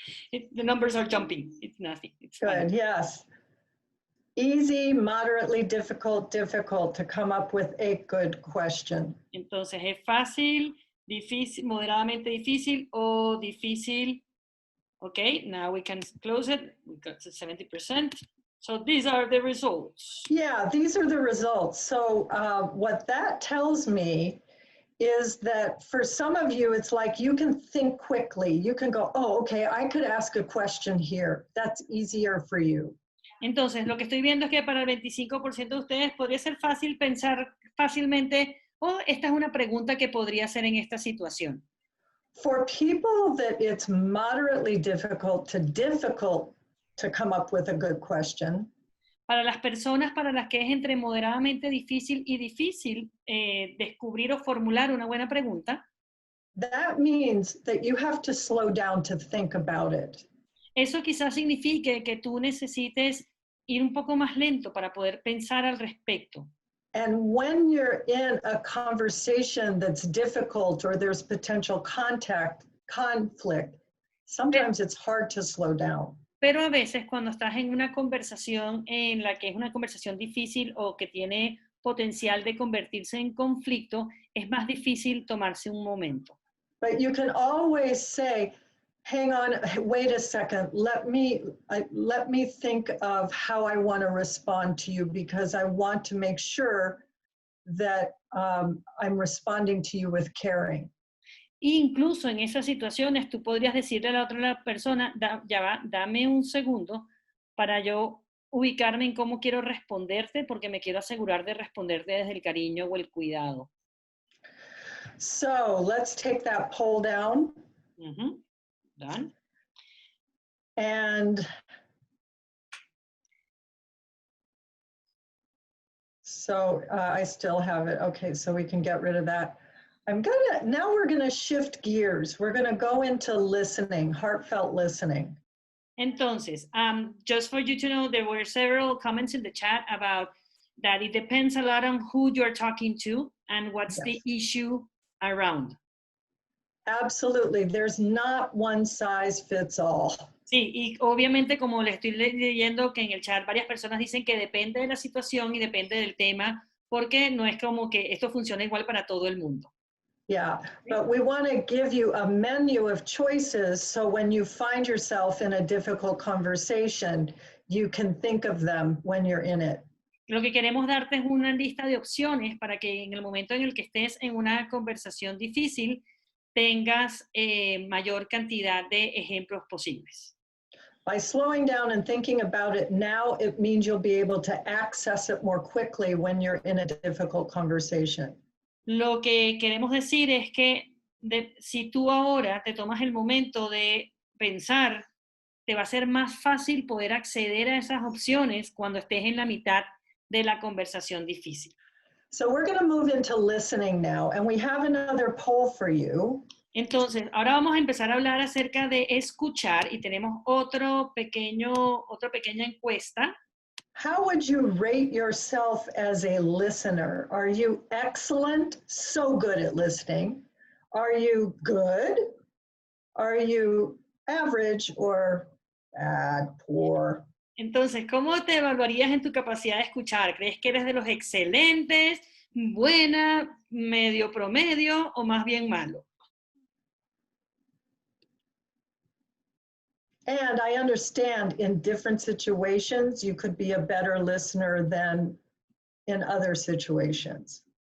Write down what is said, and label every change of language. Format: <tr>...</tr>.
<en>The numbers are jumping. It's nothing. It's good, fine. yes. Easy, moderately difficult, difficult to come up with a good question.</en> <es>Entonces, ¿es fácil, difícil, moderadamente difícil o difícil?</es> <en>Okay, now we can close it. We got to 70%. So these are the results. Yeah, these are the results. So what that tells me is that for some of you, it's like you can think quickly. You can go, oh, okay, I could ask a question here. That's easier for you.</en> <es>Entonces, lo que estoy viendo es que para el 25% de ustedes podría ser fácil pensar fácilmente, oh, esta es una pregunta que podría hacer en esta situación.</es> <en>For people that it's moderately difficult to come up with a good question,</en> <es>Para las personas para las que es entre moderadamente difícil y difícil descubrir o formular una buena pregunta,</es> <en>that means that you have to slow down to think about it.</en> <es>eso quizás signifique que tú necesites ir un poco más lento para poder pensar al respecto.</es> <en>And when you're in a conversation that's difficult or there's potential conflict, sometimes it's hard to slow down.</en> <es>Pero a veces cuando estás en una conversación en la que es una conversación difícil o que tiene potencial de convertirse en conflicto, es más difícil tomarse un momento.</es> <en>But you can always say, hang on, wait a second, let me think of how I want to respond to you because I want to make sure that I'm responding to you with caring.</en> <es>Incluso en esas situaciones tú podrías decirle a la otra persona, dame un segundo para yo ubicarme en cómo quiero responderte porque me quiero asegurar de responderte desde el cariño o el cuidado.</es> <en>So let's take that poll down. Done. And so I still have it. Okay, so we can get rid of that. Now we're gonna shift gears. We're gonna go into listening, heartfelt listening. Entonces, just for you to know, there were several comments in the chat about that it depends a lot on who you're talking to and what's the issue around. Absolutely, there's not one size fits all.</en> <es>Sí, y obviamente como le estoy leyendo que en el chat varias personas dicen que depende de la situación y depende del tema, porque no es como que esto funciona igual para todo el mundo.</es> <en>Yeah, but we want to give you a menu of choices so when you find yourself in a difficult conversation, you can think of them when you're in it.</en> <es>Lo que queremos darte es una lista de opciones para que en el momento en el que estés en una conversación difícil tengas mayor cantidad de ejemplos posibles.</es> <en>By slowing down and thinking about it now, it means you'll be able to access it more quickly when you're in a difficult conversation.</en> <es>Lo que queremos decir es que si tú ahora te tomas el momento de pensar, te va a ser más fácil poder acceder a esas opciones cuando estés en la mitad de la conversación difícil.</es> <en>So we're going to move into listening now, and we have another poll for you.</en> <es>Entonces, ahora vamos a empezar a hablar acerca de escuchar y tenemos otra pequeña encuesta.</es> <en>How would you rate yourself as a listener? Are you excellent, so good at listening? Are you good? Are you average or bad, poor?</en> <es>Entonces, ¿cómo te evaluarías en tu capacidad de escuchar? ¿Crees que eres de los excelentes, buena, medio promedio o más bien malo?</es> <en>And I understand in different situations, you could be a better listener than in other situations.</en>